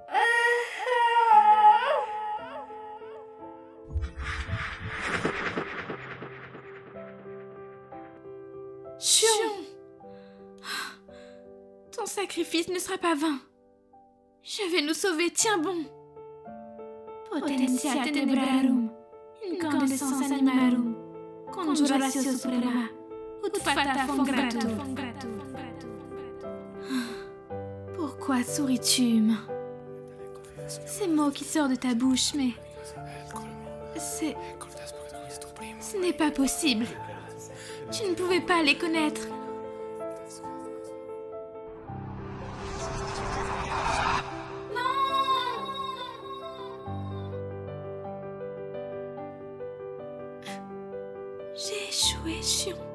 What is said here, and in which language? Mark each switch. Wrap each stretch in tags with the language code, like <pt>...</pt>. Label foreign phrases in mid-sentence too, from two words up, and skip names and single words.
<fr>Xion! Ton sacrifice ne sera pas vain. Je vais nous sauver, tiens bon.</fr> <la>Potentia tenebrarum, incandescence animarum, conjuratio suprema, ut fata fongratum.</la> <fr>Pourquoi souris-tu, humain? Ces mots qui sortent de ta bouche, mais... Ce n'est pas possible. Tu ne pouvais pas les connaître. J'ai échoué, Xion.</fr>